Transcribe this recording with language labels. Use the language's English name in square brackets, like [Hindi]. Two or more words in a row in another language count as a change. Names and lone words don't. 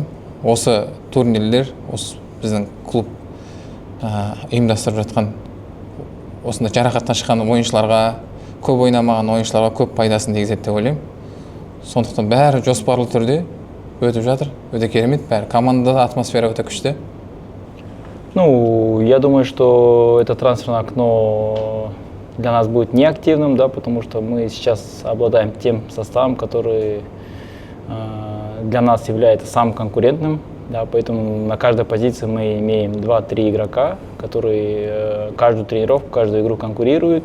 [Kazakh] Осы турнирлер, осы біздің клуб ұйымдастырып жатқан осында жарақаттан шыққан ойыншыларға, көп ойнамаған ойыншыларға көп пайдасын тигізеді деп ойлаймын. Сондықтан бәрі жоспарлы түрде өтіп жатыр. Өте керемет, бәрі командада атмосфера өте күшті. [Russian] Ну, я думаю, что это трансферное окно для нас будет неактивным, да, потому что мы сейчас обладаем тем составом, который для нас является самым конкурентным. Да, поэтому на каждой позиции мы имеем 2-3 игрока, которые каждую тренировку, каждую игру конкурируют.